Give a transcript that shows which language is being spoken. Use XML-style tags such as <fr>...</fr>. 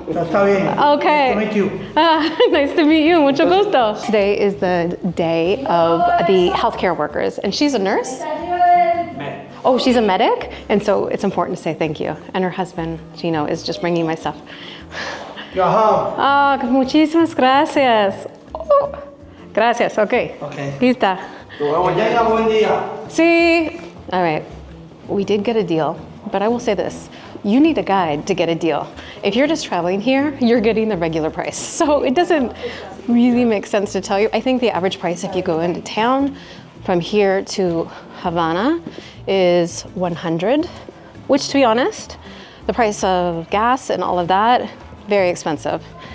<es>Está bien.</es> <en>Okay. Nice to meet you. Nice to meet you.</en> <es>Mucho gusto.</es> <en>Today is the day of the healthcare workers, and she's a nurse. Oh, she's a medic, and so it's important to say thank you. And her husband, Gino, is just bringing my stuff. You're home.</en> <es>Ah, muchísimas gracias. Oh, gracias, okay.</es> <en>Okay.</en> <es>Lista. Tenga buen día.</es> <en>See? All right. We did get a deal, but I will say this. You need a guide to get a deal. If you're just traveling here, you're getting the regular price. So it doesn't really make sense to tell you. I think the average price if you go into town from here to Havana is 100, which to be honest, the price of gas and all of that, very expensive.</en>